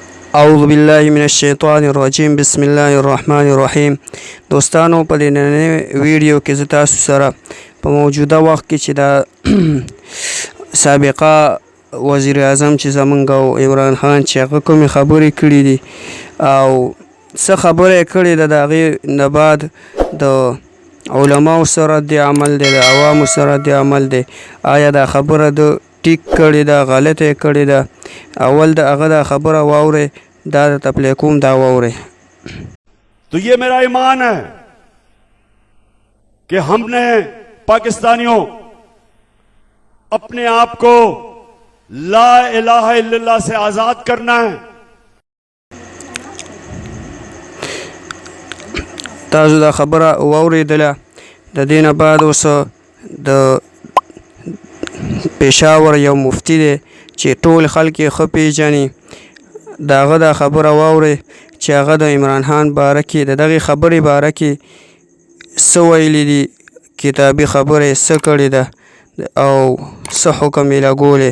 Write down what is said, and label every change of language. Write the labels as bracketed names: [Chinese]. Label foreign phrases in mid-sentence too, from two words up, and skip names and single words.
[Arabic] اعوذ بالله من الشیطان الرجیم بسم الله الرحمن الرحیم. [Pashto] دوستانو په نننۍ ویډیو کې زه تاسو سره په موجوده وخت کې چې د سابقه وزیر اعظم چې زمونږ او عمران خان چې هغه کومې خبرې کړي دي او څه خبره یې کړې ده د هغې نه بعد د علماو سره رد عمل دی، د عوامو سره رد عمل دی. آیا دا خبره د ټیک کړې ده، غلطه یې کړې ده؟ اول د هغه دا خبره واورئ، دا درته پلی کوم، دا واورئ. [Urdu] تو یہ میرا ایمان ہے کہ ہم نے پاکستانیوں اپنے آپ کو [Arabic] لا إله إلا الله [Urdu] سے آزاد کرنا ہے. [Pashto] تاسو دا خبره واورېدله. د دې نه بعد اوس د پېښور یو مفتي دی چې ټول خلک یې ښه پېژني، د هغه دا خبره واورئ چې هغه د عمران خان باره کې د دغې خبرې باره کې څه ویلي دي، کتابي خبره یې څه کړې ده او څه حکم یې لګولی.